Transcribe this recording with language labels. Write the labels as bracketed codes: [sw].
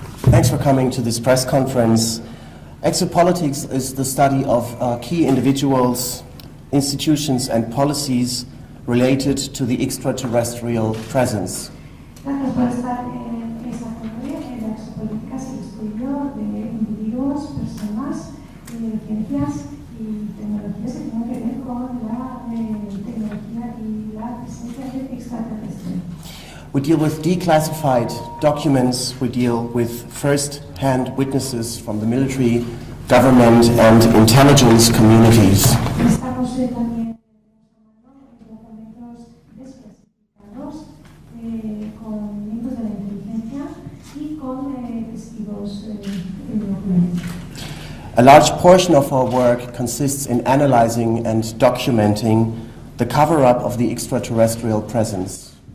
[en] Thanks for coming to this press conference. Exopolitics is the study of key individuals, institutions and policies related to the extraterrestrial presence. [es] Gracias por estar en esta conferencia. La exopolítica es el estudio de individuos, personas, ciencias y tecnologías que tienen que ver con la tecnología y la presencia de extraterrestres. [en] We deal with declassified documents, we deal with first-hand witnesses from the military, government and intelligence communities. [es] Estamos también documentos desclasificados con miembros de la inteligencia y con testigos oculares. [en] A large portion of our work consists in analyzing and documenting the cover-up of the extraterrestrial presence.